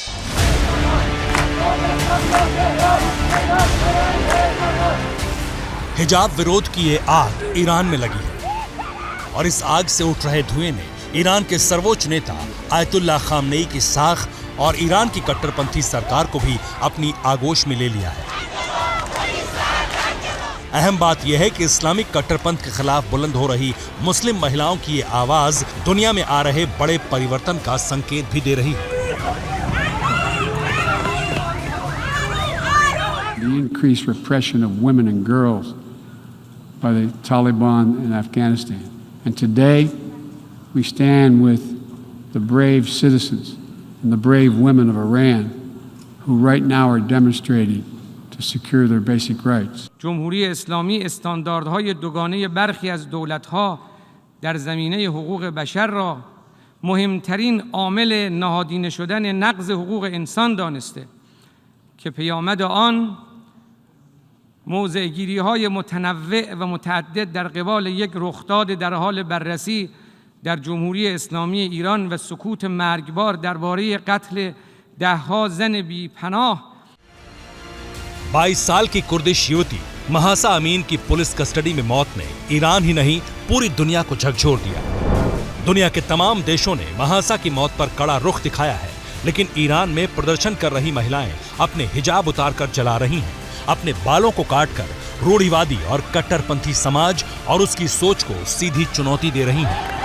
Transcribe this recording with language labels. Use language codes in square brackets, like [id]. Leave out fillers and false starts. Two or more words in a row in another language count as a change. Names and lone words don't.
[hi] हिजाब विरोध की ये आग ईरान में लगी है और इस आग से उठ रहे धुएं ने ईरान के सर्वोच्च नेता आयतुल्लाह खामनेई की साख और ईरान की कट्टरपंथी सरकार को भी अपनी आगोश में ले लिया है। अहम बात यह है कि इस्लामिक कट्टरपंथ के खिलाफ बुलंद हो रही मुस्लिम महिलाओं की ये आवाज दुनिया में आ रहे बड़े परिवर्तन का संकेत भी दे रही है। [en] The increased repression of women and girls by the Taliban in Afghanistan. And today we stand with the brave citizens and the brave women of Iran who right now are demonstrating to secure their basic rights. [fa] جمهوری اسلامی استانداردهای دوگانه برخی از دولت‌ها در زمینه حقوق بشر را مهمترین عامل نهادینه شدن نقض حقوق انسان دانسته که پیامد آن موضع‌گیری‌های متنوع و متعدد در قبال یک رخداد در حال بررسی در جمهوری اسلامی ایران و سکوت مرگبار درباره قتل ده‌ها زن بی‌پناه [hi] 22 साल की कुर्दिश युवती महासा अमीन की [en] police custody [hi] में मौत ने ईरान ही नहीं पूरी दुनिया को झकझोर दिया। दुनिया के तमाम देशों ने महासा की मौत पर कड़ा रुख दिखाया है, लेकिन ईरान में प्रदर्शन कर रही महिलाएं अपने हिजाब उतारकर जला रही हैं, अपने बालों को काटकर रूढ़िवादी और कट्टरपंथी समाज और उसकी सोच को सीधी चुनौती दे रही हैं।